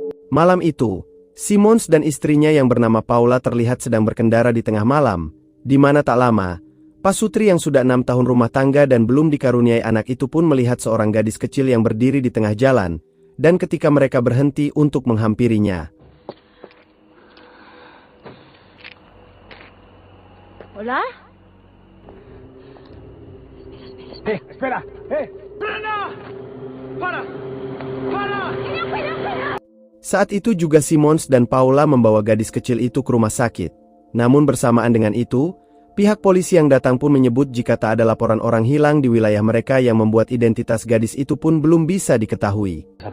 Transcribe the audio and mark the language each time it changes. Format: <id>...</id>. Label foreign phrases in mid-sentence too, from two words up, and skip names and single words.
<id>Malam itu, Simons dan istrinya yang bernama Paula terlihat sedang berkendara di tengah malam, di mana tak lama, Pak Sutri yang sudah 6 tahun rumah tangga dan belum dikaruniai anak itu pun melihat seorang gadis kecil yang berdiri di tengah jalan, dan ketika mereka berhenti untuk menghampirinya.</id> <es>Hola? Espera. ¡Frena! ¡Para!</es> <id>Saat itu juga Simons dan Paula membawa gadis kecil itu ke rumah sakit. Namun bersamaan dengan itu, pihak polisi yang datang pun menyebut jika tak ada laporan orang hilang di wilayah mereka yang membuat identitas gadis itu pun belum bisa diketahui.</id>